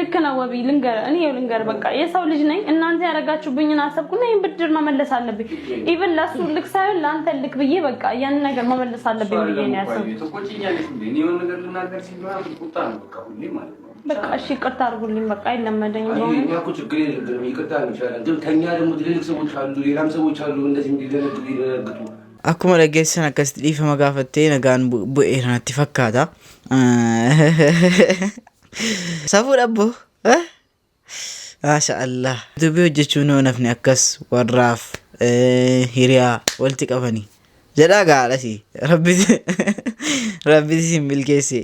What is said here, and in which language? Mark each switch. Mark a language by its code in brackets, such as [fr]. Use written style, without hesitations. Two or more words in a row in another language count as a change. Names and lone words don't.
[am] ልክ ነው ወቢ ልንገር በቃ የሰው ልጅ ነኝ እናንተ ያረጋችሁብኝን አሰብኩና ይሄን ብድር መመለስ አለብኝ ኢቭን ለሱ ልክ ሳይሆን ለአንተ ልክ ብዬ በቃ ያን ነገር መመለስ አለብኝ ብዬ ነው ያሰብኩት ተቆጭኛለሽ እንዴ ነው ነገር ልናገር ሲባል ቁጣ ነው በቃ ሁሌ ማለት ነው በቃ እሺ ይቅርታ አድርጉልኝ በቃ አይለመደኝም ነው እኛ እኮ ችግር የለም ይቅርታ እንችላለን ግን ከኛ ደግሞ ትልልቅ ሰዎች አሉ ሌላም ሰዎች አሉ እንደዚህ እንዲደረግጡ [om] akkuma dhageessan akkasitti dhiifama gaafattee nagaan bu'ee natti fakkaata. Safuu dhabbo [ar] ما شاء الله [om] dubbii hojjechuun yoo nafni akkas warraaf hiriyaa walitti qabanii jedhaa gaadhasi rabbisi sin milkeesse.